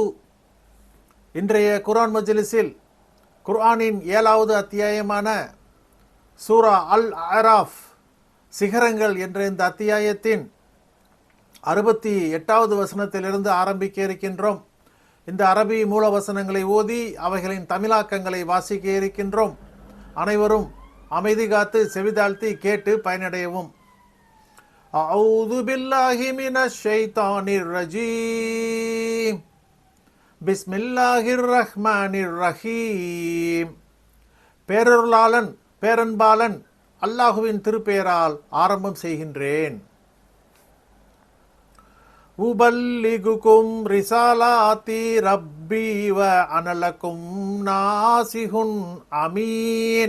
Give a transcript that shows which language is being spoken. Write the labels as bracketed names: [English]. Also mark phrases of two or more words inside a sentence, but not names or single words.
[Tamil] இன்றைய குர்ஆன் மஜ்லிஸில் குர்ஆனின் 7வது அத்தியாயமான சூரா அல் அராஃப் சிகரங்கள் என்ற இந்த அத்தியாயத்தின் 68வது வசனத்திலிருந்து ஆரம்பிக்க இருக்கின்றோம். இந்த அரபி மூல வசனங்களை ஓதி அவைகளின் தமிழாக்கங்களை வாசிக்க இருக்கின்றோம். அனைவரும் அமைதி காத்து செவிதாழ்த்தி கேட்டு பயனடையவும். [Arabic] أعوذ بالله من الشيطان الرجيم بسم الله الرحمن الرحيم. [Tamil] பேரருளாளன் பேரன்பாளன் அல்லாஹுவின் திருப்பெயரால் ஆரம்பம் செய்கின்றேன். [Arabic] أبلغكم رسالات ربي وأنا لكم ناصح أمين.